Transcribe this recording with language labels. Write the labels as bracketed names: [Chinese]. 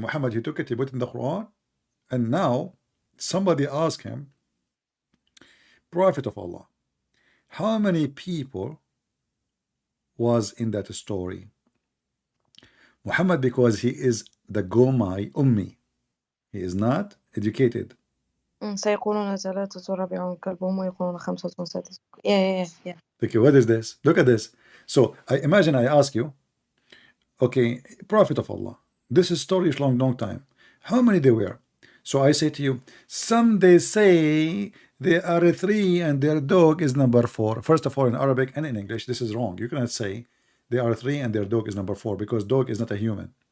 [English] Muhammad, he took it, he put it in the Quran, and now somebody asked him, Prophet of Allah, how many people was in that story? Muhammad, because he is the Gomai Ummi, he is not educated. [Arabic] سيقولون ثلاثة رابعهم كلبهم ويقولون خمسة سادسهم. [English] Yeah, yeah, yeah. Okay, what is this? Look at this. So I imagine I ask you, okay, Prophet of Allah, this is story is long time. How many there were? So I say to you, some they say there are three and their dog is number four. First of all, in Arabic and in English, this is wrong. You cannot say there are three and their dog is number four because dog is not a human.